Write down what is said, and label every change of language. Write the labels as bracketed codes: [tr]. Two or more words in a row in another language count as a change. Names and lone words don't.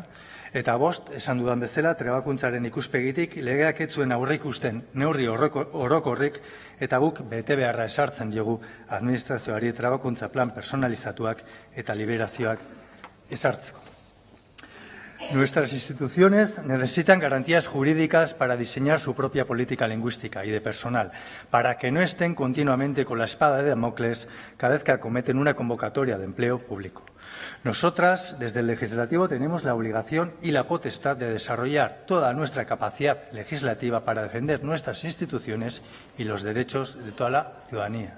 [eu] Eta 5, esan dudan bezala, trebakuntzaren ikuspegitik legeak ez zuen aurreikusten neurri orokorrik eta guk bete beharra esartzen diogu administrazioari trebakuntza plan personalizatuak eta liberazioak ezartzeko. [es] Nuestras instituciones necesitan garantías jurídicas para diseñar su propia política lingüística y de personal, para que no estén continuamente con la espada de Damocles cada vez que acometen una convocatoria de empleo público. Nosotras, desde el Legislativo, tenemos la obligación y la potestad de desarrollar toda nuestra capacidad legislativa para defender nuestras instituciones y los derechos de toda la ciudadanía.